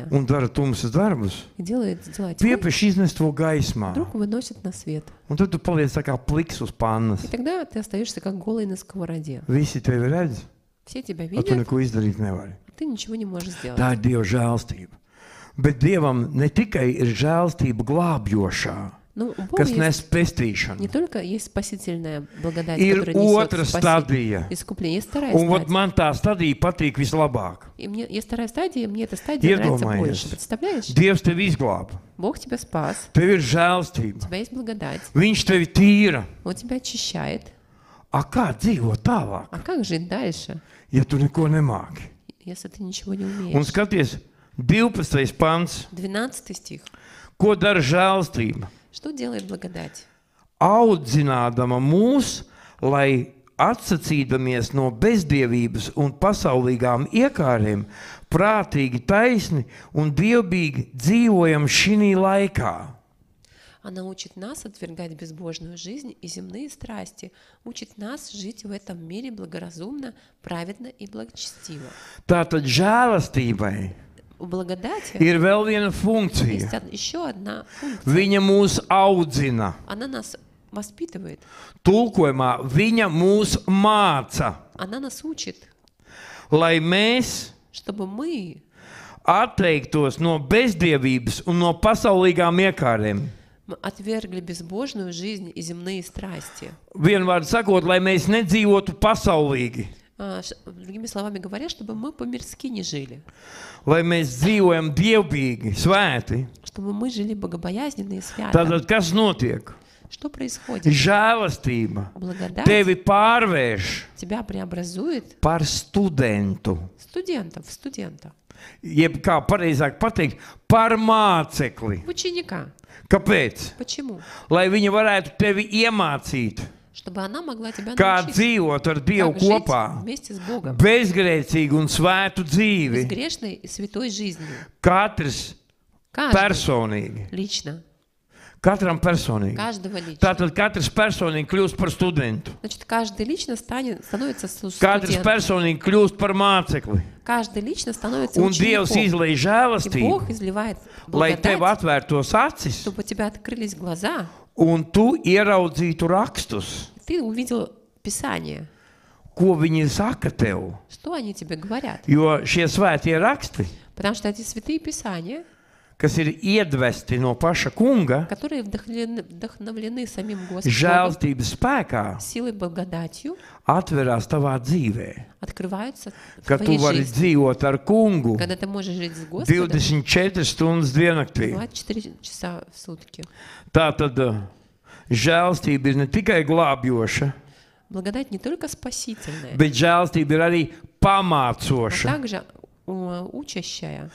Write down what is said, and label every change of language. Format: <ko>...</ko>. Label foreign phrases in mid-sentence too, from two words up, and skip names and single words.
<lv>un dara tumsas darbus,</lv> <ru>и делает дела тьмы,</ru> <lv>piepieši iznest to gaismā.</lv> <ru>вдруг выносит на свет.</ru> <lv>Un tad tu paliec tā kā pliks uz pannas.</lv> <ru>И тогда ты остаешься как голый на сковороде.</ru> <lv>Visi tevi redz,</lv> <ru>Все тебя</ru> <lv>bet tu</lv> <ru>видят,</ru> <lv>neko izdarīt nevari.</lv> <ru>ты ничего не можешь сделать.</ru> <lv>Tā ir Dieva žēlstība. Bet Dievam ne tikai ir žēlstība glābjošā,</lv> <ru>Ну, у Бога</ru> <lv>kas</lv> <ru>есть</ru> <lv>nes pestīšanu.</lv> <ru>не только есть спасительная благодать,</ru> <lv>Ir</lv> <ru>которая несет</ru> <lv>otra</lv> <ru>спасение,</ru> <lv>stadija.</lv> <ru>искупление. Есть вторая</ru> <lv>Un vat</lv> <ru>стадия.</ru> <lv>man tā stadija patīk vislabāk.</lv> <ru>И мне есть вторая стадия, и мне эта стадия нравится</ru> <lv>Iedomājies.</lv> <ru>больше. Представляешь?</ru> <lv>Dievs tevi izglāba.</lv> <ru>Бог тебя спас,</ru> <lv>Tev ir</lv> <ru>у</ru> <lv>žēlstība.</lv> <ru>тебя есть благодать,</ru> <lv>Viņš tevi tīra.</lv> <ru>Он тебя очищает.</ru> <lv>A kā dzīvot tālāk,</lv> <ru>А как жить дальше,</ru> <lv>ja tu neko nemāki?</lv> <ru>если ты ничего не</ru> <lv>Un</lv> <ru>умеешь?</ru> <lv>skaties, 12. pants.</lv> <ru>12 стих.</ru> <lv>Ko dara žēlstība?</lv> <ru>Что делает благодать?</ru> <lv>Audzinādama mūs, lai atsacīdamies no bezdievības un pasaulīgām iekārēm, prātīgi, taisni un dievbīgi dzīvojam šī laikā.</lv> <ru>Она учит нас отвергать безбожную жизнь и земные страсти, учит нас жить в этом мире благоразумно, праведно и благочестиво.</ru> <lv>Tātad žēlastībai</lv> <ru>У благодати</ru> <lv>ir vēl viena funkcija.</lv> <ru>есть еще одна функция.</ru> <lv>Viņa mūs audzina.</lv> <ru>Она нас воспитывает,</ru> <lv>Tulkojumā viņa mūs māca,</lv> <ru>она нас учит,</ru> <lv>lai mēs</lv> <ru>чтобы мы</ru> <lv>atteiktos no bezdievības un no pasaulīgām iekārēm.</lv> <ru>отвергли безбожную жизнь и земные страсти.</ru> <lv>Vienvārdu sakot, lai mēs nedzīvotu pasaulīgi,</lv> <ru>Другими словами говоря, чтобы мы по-мирски не жили,</ru> <lv>lai mēs dzīvojam dievbīgi, svēti.</lv> <ru>чтобы мы жили богобоязненно и свято.</ru> <lv>Tātad, kas notiek?</lv> <ru>Что происходит?</ru> <lv>Žēlastība</lv> <ru>Благодать</ru> <lv>tevi pārvērš</lv> <ru>тебя преобразует</ru> <lv>par studentu.</lv> <ru>в студента,</ru> <lv>Jeb kā pareizāk pateikt, par mācekli.</lv> <ru>в ученика.</ru> <lv>Kāpēc?</lv> <ru>Почему?</ru> <lv>Lai viņa varētu tevi iemācīt,</lv> <ru>Чтобы она могла тебя</ru> <lv>kā</lv> <ru>научить,</ru> <lv>dzīvot ar Dievu</lv> <ru>как жить</ru> <lv>kopā,</lv> <ru>вместе с Богом,</ru> <lv>bezgrēcīgu un svētu dzīvi,</lv> <ru>безгрешной и святой жизнью.</ru> <lv>katrs</lv> <ru>Каждый</ru> <lv>personīgi.</lv> <ru>лично,</ru> <lv>Katram personīgi.</lv> <ru>каждого лично.</ru> <lv>Tātad katrs personīgi kļūst par studentu.</lv> <ru>Значит, каждый лично становится</ru> <lv>Katrs</lv> <ru>студентом.</ru> <lv>personīgi kļūst par mācekli.</lv> <ru>Каждый лично становится</ru> <lv>Un Dievs</lv> <ru>учеником.</ru> <lv>izlej</lv> <ru>И</ru> <lv>žēlastību,</lv> <ru>Бог изливает</ru> <lv>lai tev</lv> <ru>благодать,</ru> <lv>atvērtos acis</lv> <ru>чтобы у тебя открылись глаза,</ru> <lv>un tu ieraudzītu rakstus,</lv> <ru>и ты увидел Писание.</ru> <lv>ko viņi saka tev.</lv> <ru>Что они тебе говорят?</ru> <lv>Jo šie svētie raksti,</lv> <ru>Потому что эти святые Писания,</ru> <lv>kas ir iedvesti no paša kunga,</lv> <ru>которые вдохновлены самим Господом,</ru> <lv>žēlstības spēkā,</lv> <ru>силой благодатью,</ru> <lv>atverās tavā dzīvē.</lv> <ru>открываются в</ru> <lv>Ka tu</lv> <ru>твоей</ru> <lv>vari</lv> <ru>жизни.</ru> <lv>dzīvot ar kungu</lv> <ru>Когда ты можешь жить с Господом</ru> <lv>24 stundas diennaktī.</lv> <ru>24 часа в сутки.</ru> <lv>Tātad žēlstība ir ne tikai glābjoša,</lv> <ru>Благодать не только спасительная,</ru> <lv>bet žēlstība ir arī</lv> <ru>но</ru> <lv>pamācoša.</lv> <ru>также учащая,</ru>